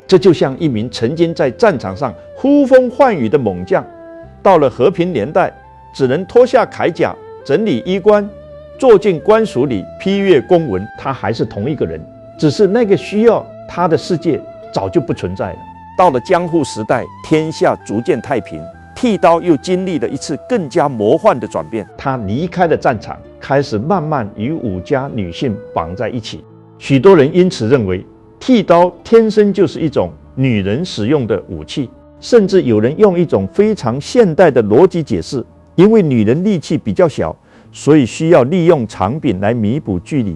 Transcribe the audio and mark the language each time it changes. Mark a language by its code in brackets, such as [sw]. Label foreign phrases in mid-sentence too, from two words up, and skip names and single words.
[zh] 這就像一名曾經在戰場上呼風喚雨的猛將，到了和平年代，只能脫下鎧甲，整理衣冠，坐進官署裡批閱公文。他還是同一個人，只是那個需要他的世界早就不存在了。到了江戶時代，天下逐漸太平，剃刀又經歷了一次更加魔幻的轉變。他離開了戰場，開始慢慢與武家女性綁在一起。許多人因此認為，剃刀天生就是一種女人使用的武器，甚至有人用一種非常現代的邏輯解釋：因為女人力氣比較小，所以需要利用長柄來彌補距離。